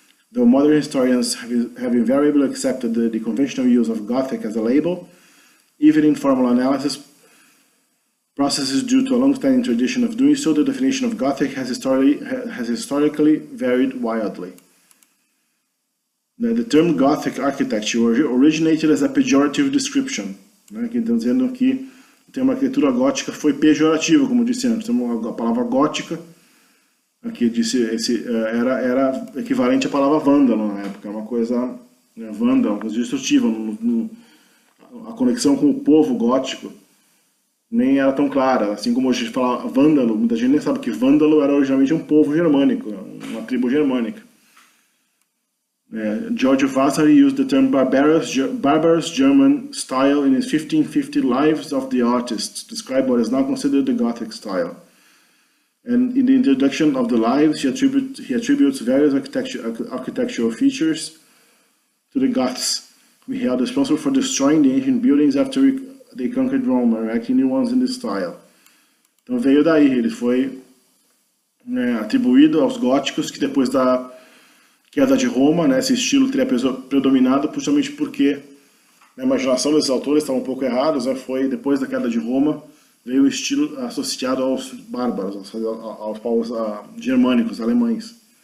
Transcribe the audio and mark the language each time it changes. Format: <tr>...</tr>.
<en>Though modern historians have invariably accepted the conventional use of Gothic as a label, even in formal analysis processes due to a long-standing tradition of doing so, the definition of Gothic has historically varied wildly. The term Gothic architecture originated as a pejorative description,</en> <pt>né, que estão dizendo que o termo arquitetura gótica foi pejorativo, como disse antes. Então, a palavra gótica aqui era equivalente à palavra vândalo na época, uma coisa, né, vândalo, uma coisa destrutiva. A conexão com o povo gótico nem era tão clara. Assim como hoje a gente fala vândalo, muita gente nem sabe que vândalo era originalmente um povo germânico, uma tribo germânica.</pt> <en>George Vasari used the term barbarous German style in his 1550 Lives of the Artists to describe what is now considered the Gothic style. And in the introduction of the Lives, he attributes various architectural features to the Goths, who he held responsible for destroying the ancient buildings after they conquered Rome, erecting new ones in this style.</en> <pt>Então veio daí, ele foi, né, atribuído aos góticos, que depois da queda de Roma, né, esse estilo teria predominado, justamente porque na imaginação desses autores estava um pouco errados, né, foi depois da queda de Roma, veio o estilo associado aos bárbaros, aos povos germânicos, alemães.</pt>